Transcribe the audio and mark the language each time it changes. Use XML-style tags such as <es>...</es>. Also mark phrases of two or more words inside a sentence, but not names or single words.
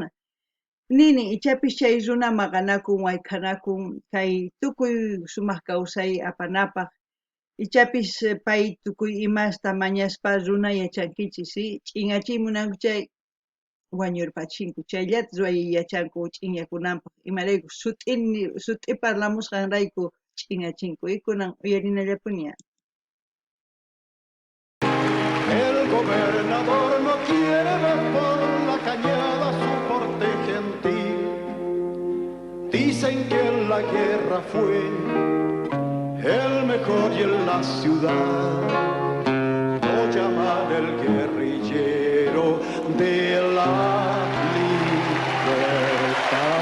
<qu>Nini ichapis chay runa maqanakun wayqanakun kay tukuy sumaq kawsay apanapaq ichapis pay tukuy imasta mañaspa runa yachankichis ¿sí? Ch'inachiymunanku chay wañurpachinku chayllatas yachanku ch'inyakunanpaq imarayku sut'i parlamusqanrayku ch'inachinku kunan uyarinallapuña.</qu> <es>El gobernador no quiere ver por la cañada su porte gentil. Dicen que en la guerra fue el mejor y en la ciudad lo llaman el guerrillero de la libertad.</es>